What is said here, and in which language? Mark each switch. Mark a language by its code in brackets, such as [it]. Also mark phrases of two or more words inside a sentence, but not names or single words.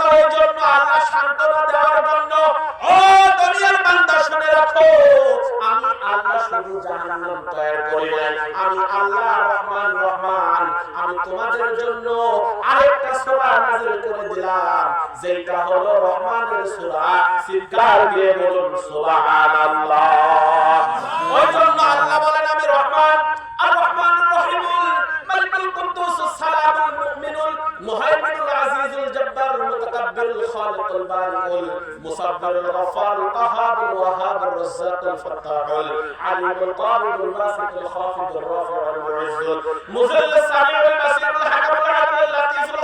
[bn] ওই জন্য আল্লাহ সান্ত্বনা দেওয়ার জন্য, ও দুনিয়ার বান্দা শুনে রাখো, আমি আল্লাহ শুধু জাহান্নাম তৈরি করি নাই, আমি আল্লাহ রহমান রহমান, আমি তোমাদের জন্য আরেকটা সূরা নাযিল করে দিলাম যেটা হলো রহমানের সূরা। চিৎকার দিয়ে বলুন সুবহানাল্লাহ। ওই জন্য আল্লাহ বলেন আমি রহমান, [ar] الرحمن الرحيم الملك القدوس السلام المؤمن المهيمن العزيز الجبار المتكبر الخالق البارئ المصور الغفار القهار الوهاب الرزاق الفتاح العليم القابض الباسط الخافض الرافع المعز المذل السميع البصير الحكم العدل اللطيف